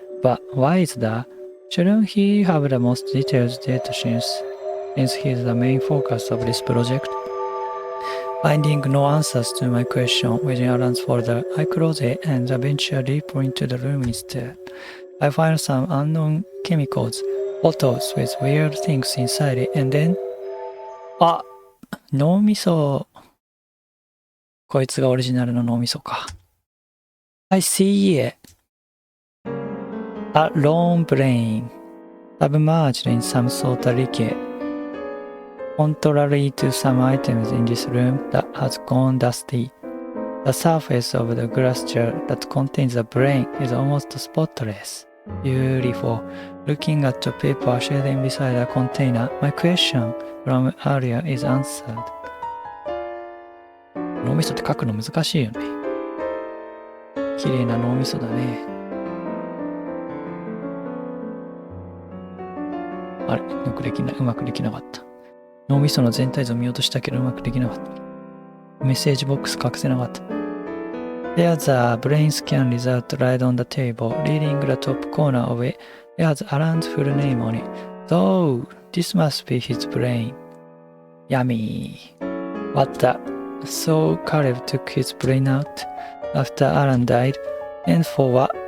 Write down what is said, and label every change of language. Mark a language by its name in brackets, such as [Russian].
[English] But why is that? Shouldn't he have the most detailed data since he's the main focus of this project?Finding no answers to my question within Alan's folder, I close it and venture deeper into the room instead. I find some unknown chemicals, bottles with weird things inside it, and then [Japanese] あ、脳みそ。こいつがオリジナルの脳みそか。 [English] I see it. A lone brain submerged in some sort of liquid. Contrary to some items in this room that has gone dusty, the surface of the glass jar that contains the brain is almost spotless. Beautiful. Looking at the paper shading beside the container, my question from earlier is answered. [Japanese] 脳みそって書くの難しいよね。綺麗な脳みそだね。あれ、うまくできなかった。脳みその全体像を見ようとしたけどうまくできなかった。メッセージボックス隠せなかった。 [English] There's a brain scan result right on the table. Reading the top corner of it, there's Alan's full name on it. So, this must be his brain. Yummy. What the? So, Caleb took his brain out after Alan died. And for what?